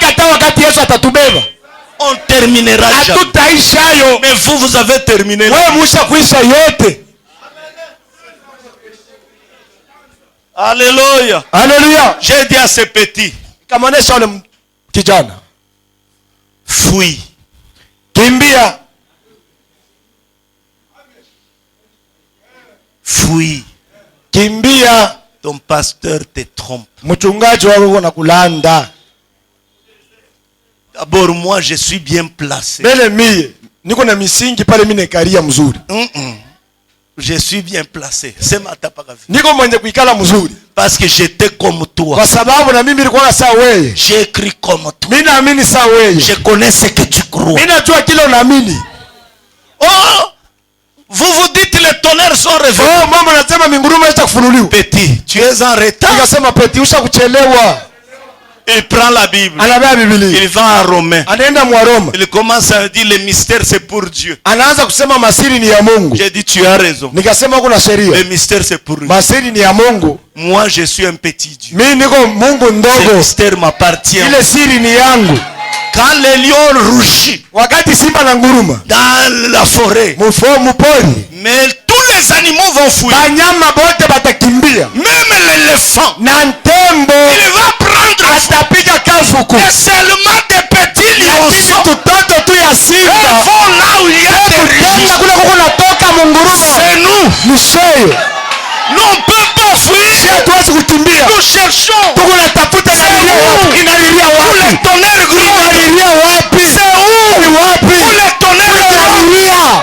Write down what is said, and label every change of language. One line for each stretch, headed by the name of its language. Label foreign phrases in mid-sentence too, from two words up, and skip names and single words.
French: On terminera jamais. Mais vous avez terminé. Alléluia. Alléluia. J'ai dit à ces petits, fuis.
Swahili: Kimbia.
French: Fuis.
Swahili: Kimbia.
French: Ton pasteur te trompe.
Swahili: Mchungaji wako nakulanda.
French: D'abord moi je suis bien placé.
Swahili: Bele mie niko na misingi pale mimi nekaria mzuri.
French: Je suis bien placé. C'est ma tapaka.
Swahili: Niko mwenye kuikala mzuri.
French: Parce que j'étais comme toi.
Swahili: Kwa sababu na mimi nilikuwa sawa wewe.
French: J'ai écrit comme toi.
Swahili: Mimi naamini sawa wewe.
French: Je connais ce que tu crois.
Swahili: Mimi najua kile unaamini. Oh!
French: Vous vous dites les tonnerres sont révélés.
Swahili: Oh, mama anasema minguruma itakufunuliwa.
French: Petit, tu es en retard.
Swahili: Nikasema petit ushakuchelewa.
French: Il prend la Bible.
Swahili: Anabeba Biblia.
French: Il va à Romain.
Swahili: Anaenda mwa Roma.
French: Il commence à dire les mystères c'est pour Dieu.
Swahili: Anaanza kusema masiri ni ya Mungu.
French: J'ai dit tu as raison.
Swahili: Nikasema kuna sheria.
French: Les mystères c'est pour Dieu.
Swahili: Masiri ni ya Mungu.
French: Moi je suis un petit Dieu.
Swahili: Mimi niko Mungu ndogo.
French: Ce mystère m'appartient.
Swahili: Ile siri ni yangu.
French: Quand les lions rugissent
Swahili: wakati simba na nguruma
French: dans la forêt,
Swahili: mupori,
French: mais tous les animaux vont fuir.
Swahili: Banyama bote batakimbia.
French: Même l'éléphant,
Swahili: na ntembo,
French: il va prendre
Swahili: atapiga kafuku.
French: Et seulement des petits lions
Swahili: tutoto tu ya simba
French: vont là où il y a des riches. C'est nous. Nous on ne peut pas fuir. Nous cherchons. Où les tonnerres gros. C'est où? Où les tonnerres gros.